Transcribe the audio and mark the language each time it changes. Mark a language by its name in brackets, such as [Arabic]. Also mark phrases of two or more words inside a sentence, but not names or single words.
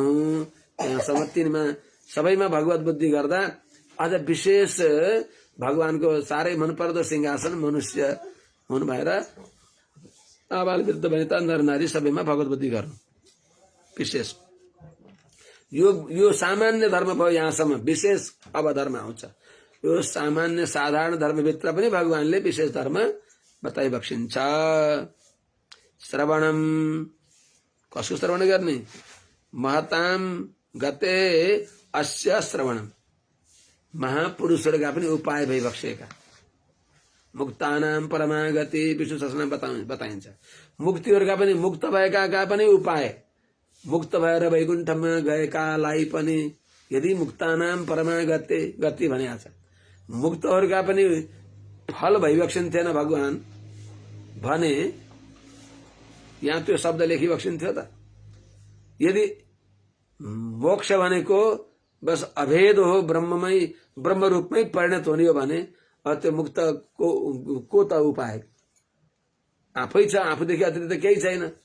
[Nepali] यहाँसम्म तिनमा सबैमा भगवत बुद्धि गर्दा अझ विशेष भगवानको साह्रै मनपर्दो सिंहासन मनुष्य हुनु भएर आबाल वृद्ध वनिता नर नारी सबैमा भगवत बुद्धि गर्नु विशेष यो सामान्य धर्म भयो यहाँसम्म विशेष अब धर्म आउँछ यो सामान्य साधारण धर्मभित्र पनि भगवानले विशेष धर्म बताइबक्सिन्छ श्रवणम कसको श्रवण गर्ने [Sanskrit] महताम गते अस्य श्रवणम [Nepali] महापुरुषहरूका पनि उपाय भइबक्सेका [Sanskrit] मुक्तानाम परमागति [Nepali] विष्णु सहस्रनाम बताइन्छ मुक्तिहरूका पनि मुक्त भएकाका पनि उपाय मुक्त भएर वैकुण्ठमा गएकालाई पनि यदि मुक्तानाम परमागति गति भनेको छ मुक्तहरूका पनि फल भइबक्सिन्थेन भगवान भने यहाँ त्यो शब्द लेखिबक्सिन्थ्यो त यदि मोक्ष भनेको बस अभेद हो ब्रह्ममै ब्रह्म रूपमै परिणत हुने हो भने त्यो मुक्त को त उपाय आफै छ आफूदेखि अतिरिक्त केही छैन